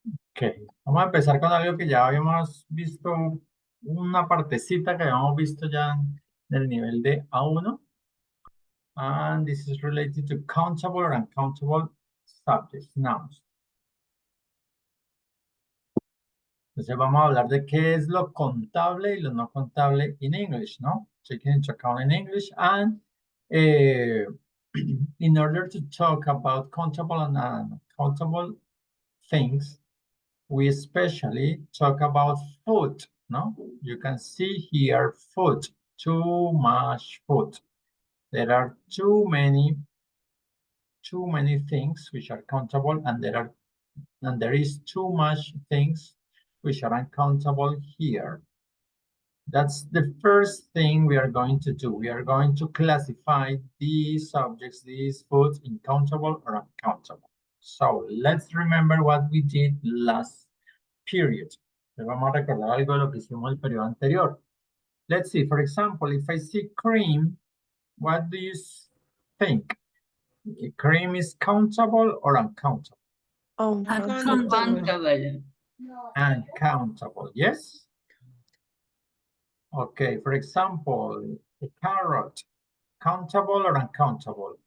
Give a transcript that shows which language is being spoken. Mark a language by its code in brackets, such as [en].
[es] Ok, vamos a empezar con algo que ya habíamos visto, una partecita que habíamos visto ya en el nivel de A1. [en] And this is related to countable or uncountable subjects, nouns. [es] Entonces vamos a hablar de qué es lo contable y lo no contable [en] in English, [es] ¿no? [en] Taking into account in English. And in order to talk about countable and uncountable things, we especially talk about food, no? You can see here food, too much food. There are too many things which are countable, and there is too much things which are uncountable here. That's the first thing we are going to do. We are going to classify these subjects, these foods, in countable or uncountable. So let's remember what we did last period. [es] Vamos a recordar algo de lo que hicimos el periodo anterior. [en] Let's see, for example, if I see cream, what do you think? Cream is countable or uncountable? Uncountable. Uncountable, yes? Okay, for example, a carrot, countable or uncountable?